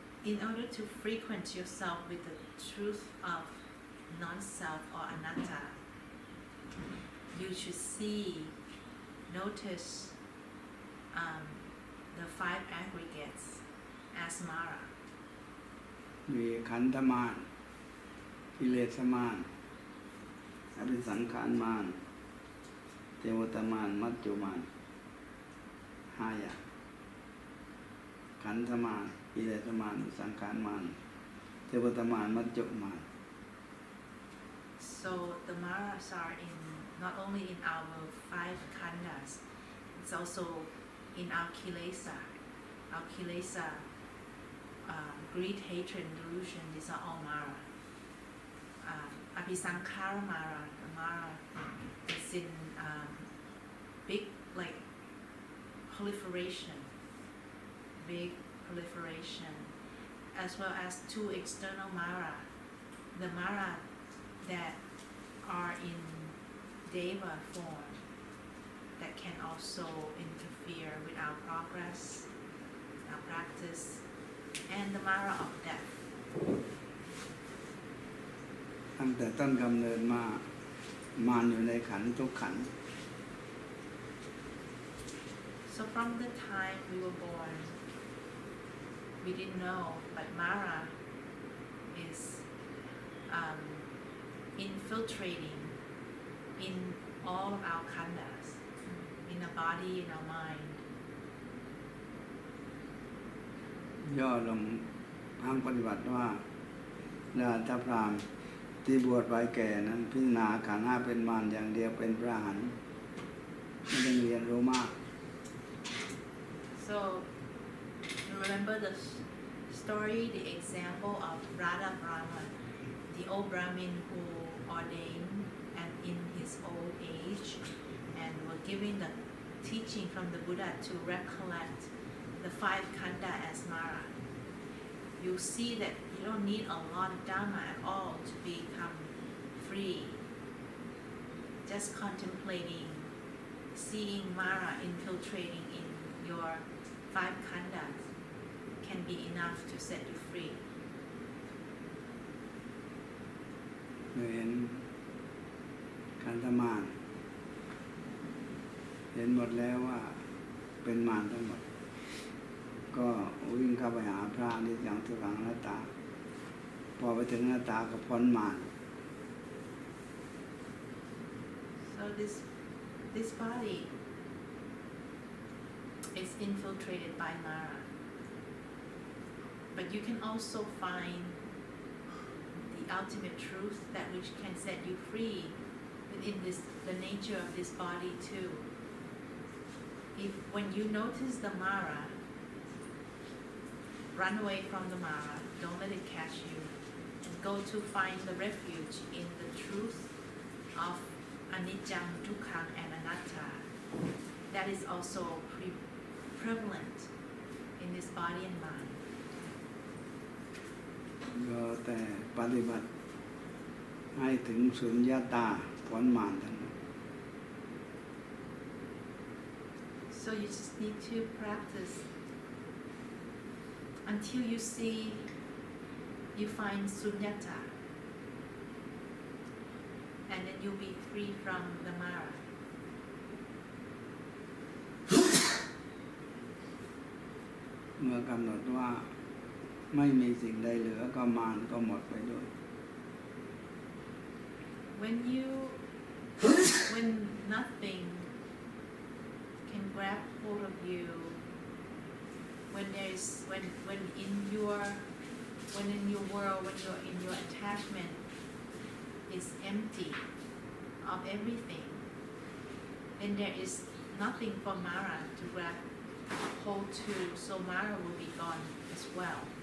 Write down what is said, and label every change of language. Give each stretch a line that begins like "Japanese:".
English: In order to frequent yourself with the truth of non-self or anatta, you should see notice the 5 aggregates as Mara.
Thai: มีขันธมารกิเลสมารอภิสังขารมารเทวตมารมัจจุมาร5 อย่างขันธมารกิเลสมารสังขารมารเทวตมารมัจจุมาร
English: So the Maras are in not only in our 5 khandhas, it's also in our kilesa. Our kilesa, greed, hatred, and delusion, these are all Mara. Abhisankhara Mara, the Mara is in big like proliferation, as well as 2 external Mara, the Mara that are in Deva form, that can also interfere with our progress, our practice, and the Mara of death.
Thai: ตั้งแต่ต้นกำเนิดมามารอยู่ในขันธ์ทุกขันธ์
English: So from the time we were born, we didn't know, but Mara is infiltrating in all of our khandhas, in the body, in our mind.
Thai: ย่อลงทางปฏิบัติว่าดาตพราหมณ์ที่บวชไว้แก่นั้นพิจารณาขันธ์ 5เป็นมารอย่างเดียวเป็นพระอรหันต์ไม่ต้องเรียนรู้มาก
English: So you remember the story, the example of Radha Brahma, the old Brahmin who ordained and in his old age and were giving the teaching from the Buddha to recollect the 5 khandha as Mara. You see that you don't need a lot of Dhamma at all to become free. Just contemplating, seeing Mara infiltrating in your 5 khandhas can be enough to set you free.
Thai: เห็นขันธมารเห็นหมดแล้วว่าเป็นมารทั้งหมดก็วิ่งเข้าไปหาพระนิจจังทุกขังอนัตตาพอไปถึงอนัตตาก็พ้นมาร
English: So this body is infiltrated by Mara, but you can also find the ultimate truth, that which can set you free within the nature of this body too. When you notice the Mara, run away from the Mara, don't let it catch you, and go to find the refuge in the truth of anicca, dukkha, and anatta. That is also prevalent in this body and mind.
Thai: ก็แต่ปฏิบัติให้ถึงสุญญตาพ้นมารทั้งหมด
English: So you just need to practice until you find sunyata, and then you'll be free from the Mara.
Thai: เมื่อกำหนดว่าไม่มีสิ่งใดเหลือก็มารก็หมดไปด้วย
English: When nothing can grab hold of you, when in your world, when you're in your attachment is empty of everything, then there is nothing for Mara to grab hold to, so Mara will be gone as well.